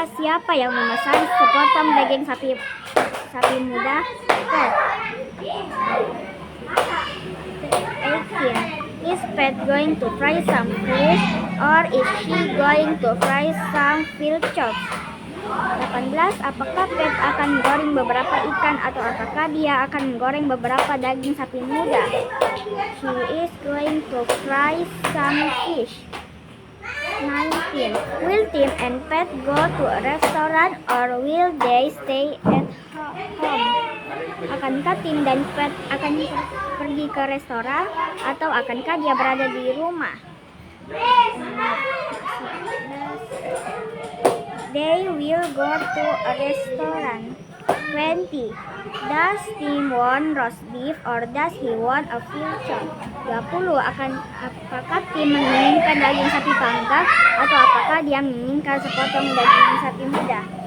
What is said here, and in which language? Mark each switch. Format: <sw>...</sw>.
<id>Siapa yang memesan sepotong daging sapi muda? Pet.</id> <en>18. Is Pet going to fry some fish or is she going to fry some veal chops? 18.</en> <id>Apakah Pet akan menggoreng beberapa ikan atau apakah dia akan menggoreng beberapa daging sapi muda?</id> <en>She is going to fry some fish. 19. Will Tim and Pet go to a restaurant or will they stay at home?</en> <id>Akankah Tim dan Pet akan pergi ke restoran atau akankah dia berada di rumah?</id> <en>They will go to a restaurant. 20. Does Tim want roast beef or does he want a veal chop?</en> <id>20. Apakah Tim menginginkan daging sapi panggang atau apakah dia menginginkan sepotong daging sapi muda?</id>